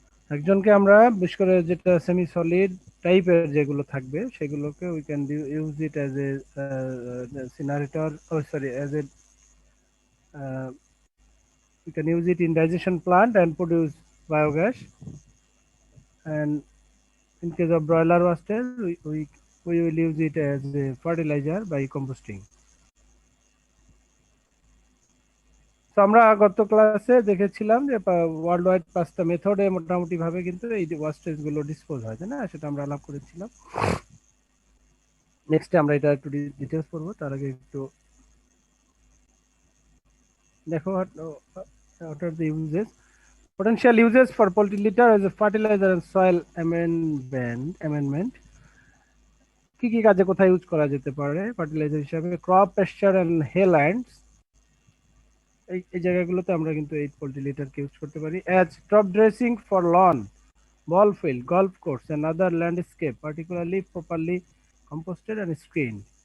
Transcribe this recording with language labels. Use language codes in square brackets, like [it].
[bn] একজনকে আমরা বিশেষ করে যেটা সেমি সলিড টাইপের যেগুলো থাকবে সেগুলোকে [en] we can use it as a incinerator, [bn] sorry, as a [en] we can use it in digestion plant and produce biogas. And in case of broiler wastage, we will use it as a fertilizer by composting. [bn] তো আমরা গত ক্লাসে দেখেছিলাম যে world wide 5টা মেথডে মোটামুটি ভাবে কিন্তু এই ওয়াস্টেজ গুলো ডিসপোজ হয়, তাই না? সেটা আমরা আলাপ করেছিলাম। নেক্সট আমরা এটা একটু ডিটেইলস পড়বো, তার আগে একটু দেখো [en] what are the uses. Potential uses for poultry litter as a fertilizer and soil amendment. [bn] কি কি কাজে কোথায় ইউজ করা যেতে পারে ফার্টিলাইজার হিসেবে? [en] crop pasture and haylands, [bn] এই জায়গাগুলোতে আমরা কিন্তু এই পোল্ট্রি লিটারকে ইউজ করতে পারি। [en] As top dressing for lawn, ball field, golf course and other landscape, particularly properly composted and screen.